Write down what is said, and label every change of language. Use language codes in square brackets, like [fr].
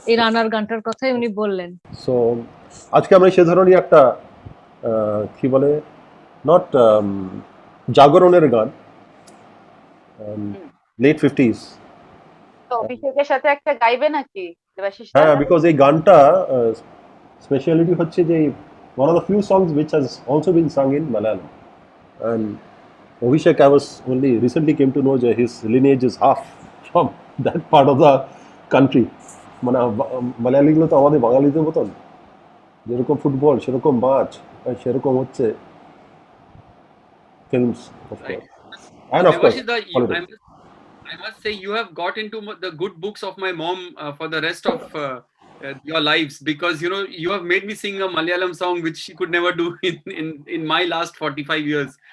[bn] এই রানার গানটার কথাই উনি বললেন। সো আজকে আমরা সে ধরনের একটা কি বলে নট জাগরণের গান, লেট 50s। তো অভিষেকের সাথে একটা গাইবে নাকি দেবাশিস? হ্যাঁ, বিকজ এই গানটা স্পেশালিটি হচ্ছে যে [en] one of the few songs which has also been sung in Malayalam, and Abhishek, I was only recently came to know that his lineage is half from that part of the country. [bn] মানে মালায়ালিগুলো তো আমাদের বাঙালিদের মতন, যেরকম football সেরকম মাছ, সেরকম হচ্ছে [en] films of course, and of course Devashida, politics. I must say you have got into the good books of my mom for the rest of your lives, because you know you have made me sing a Malayalam song which she could never do in my last 45 years.